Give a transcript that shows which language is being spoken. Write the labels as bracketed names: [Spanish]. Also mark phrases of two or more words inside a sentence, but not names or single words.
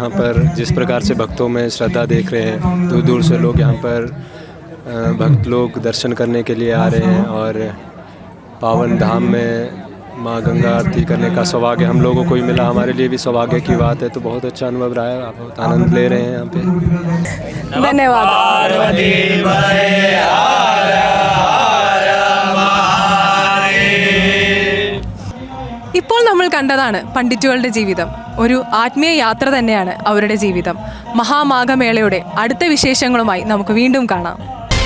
[Hindi] यहाँ पर जिस प्रकार से भक्तों में श्रद्धा देख रहे हैं, दूर दूर से लोग यहाँ पर भक्त लोग दर्शन करने के लिए आ रहे हैं, और पावन धाम में माँ गंगा आरती करने का सौभाग्य हम लोगों को ही मिला, हमारे लिए भी सौभाग्य की बात है। तो बहुत अच्छा अनुभव रहा है, आप बहुत आनंद ले रहे हैं यहाँ पे। धन्यवाद। [Malayalam] ഇപ്പോൾ നമ്മൾ കണ്ടതാണ് പണ്ഡിറ്റുകളുടെ ജീവിതം. ഒരു ആത്മീയ യാത്ര തന്നെയാണ് അവരുടെ ജീവിതം. മഹാമാഘമേളയുടെ അടുത്ത വിശേഷങ്ങളുമായി നമുക്ക് വീണ്ടും കാണാം.